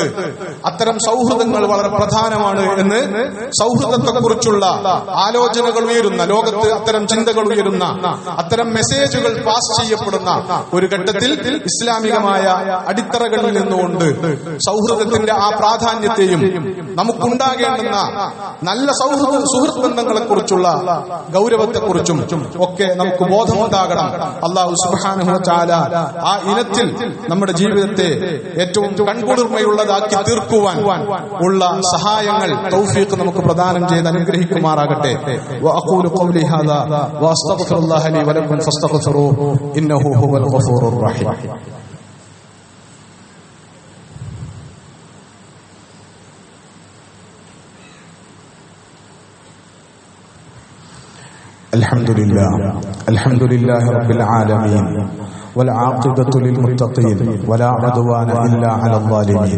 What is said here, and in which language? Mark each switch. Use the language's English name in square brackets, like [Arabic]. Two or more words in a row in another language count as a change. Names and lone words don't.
[Malayalam] അത്തരം സൗഹൃദങ്ങൾ വളരെ പ്രധാനമാണ് എന്ന് സൗഹൃദത്തെക്കുറിച്ചുള്ള ആലോചനകൾ ഉയരുന്ന, ലോകത്ത് അത്തരം ചിന്തകൾ ഉയരുന്ന, അത്തരം [English] messages pass [Malayalam] ചെയ്യപ്പെടുന്ന ഒരു ഘട്ടത്തിൽ ഇസ്ലാമികമായ അടിത്തറകളിൽ നിന്നുകൊണ്ട് സൗഹൃദത്തിന്റെ ആ പ്രാധാന്യത്തെയും നമുക്കുണ്ടാകേണ്ടുന്ന നല്ല സുഹൃത്ത് ബന്ധങ്ങളെ കുറിച്ചുള്ള ഗൗരവത്തെക്കുറിച്ചും ഒക്കെ നമുക്ക് ബോധമുണ്ടാകണം. [Arabic] الله سبحانه وتعالى [Malayalam] ആ ഇനത്തിൽ നമ്മുടെ ജീവിതത്തെ ഏറ്റവും കൺകുളിർമയുള്ളതാക്കി തീർക്കുവാൻ ഉള്ള സഹായങ്ങൾ, തൗഫീഖ് നമുക്ക് പ്രദാനം ചെയ്ത് അനുഗ്രഹിക്കുമാറാകട്ടെ. [Arabic] وأقول قولي هذا وأستغفر الله لي ولكم فاستغفروه إنه هو الغفور الرحيم. الحمد لله رب العالمين والعاقبة للمتقين ولا عدوان إلا على الظالمين.